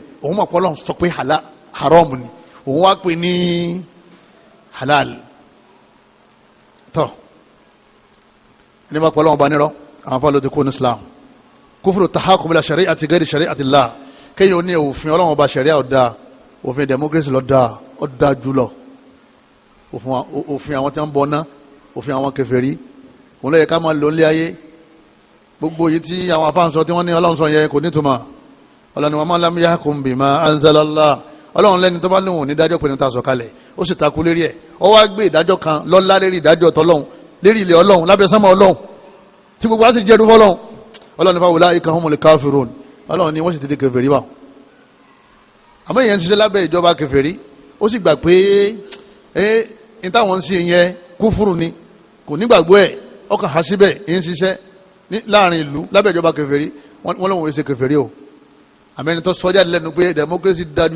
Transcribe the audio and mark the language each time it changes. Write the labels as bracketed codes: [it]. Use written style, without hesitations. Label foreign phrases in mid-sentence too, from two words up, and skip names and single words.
[yo] òun máa pọ́ lọ́hun sọ pé haram ni òun wá pè ní halal tọ́ ẹni bá pọ́ lọ́hun bá nírọ́ àwọn fà ló ti kó ní Islam kúfùrù [ar] تحاكم إلى شريعة غير شريعة الله [yo] kéyìn ó ní òfin ọlọ́run ọba sharia ọ̀dá òfin democracy lọ́dá ọ̀dá jùlọ òfin àwọn tí wọ́n ń bọ̀ ná òfin àwọn kèfèrí òun lẹ́yẹ ká máa lò nílé ayé gbogbo yìí tí àwọn afáǹsọ tí wọ́n ní ọlọ́run sọ yẹ kò nítumọ̀ ọlọ́run wa [ar] من لم يحكم بما أنزل الله [yo] ọlọ́run lẹ́ni tó bá lóhùn ní ìdájọ́ pé ní ta sọ kalẹ̀ ó sì takú lérí ẹ̀ ó wá gbé ìdájọ́ kan lọ́lá lérí ìdájọ́ tọ́lọ́run lérí ilẹ̀ ọlọ́run lábẹ́ sánmọ̀ ọlọ́run tí gbogbo á sì jẹ́ ẹ̀dùn fọ́lọ́run ọlọ́run ní fáwọn [ar] أولئك هم الكافرون [yo] ọlọ́run ni wọ́n sì ti di kèfèrí wà àmọ́ ìyẹn ń ṣiṣẹ́ lábẹ́ ìjọba kèfèrí ó sì gbà pé ní táwọn ń ṣe yẹn kúfúrù ni kò nígbàgbọ́ ẹ̀ ọkàn há síbẹ̀ èyí ń ṣiṣẹ́ láàrin ìlú lábẹ́ ìjọba kèfèrí wọ́n lóun ṣe kèfèrí o àmẹ́ni tó sọ jáde lẹ́nu pé democracy dájú